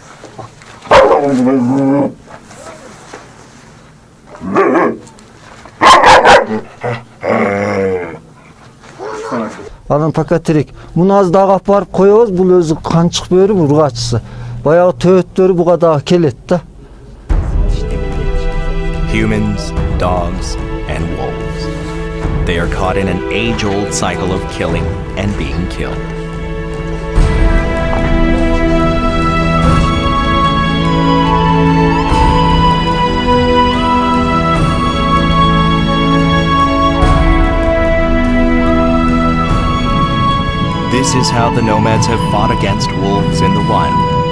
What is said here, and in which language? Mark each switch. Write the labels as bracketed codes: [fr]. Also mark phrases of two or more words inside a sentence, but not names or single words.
[ky] Анан пока тирик. Муну аз дагы алып барып коебуз, бул өзү канчык бөрү, бул ургачысы. Баягы төбөттөрү буга дагы келет да. [en] Humans, dogs, and wolves. They are caught in an age-old cycle of killing and being killed. This is how the nomads have fought against wolves in the wild.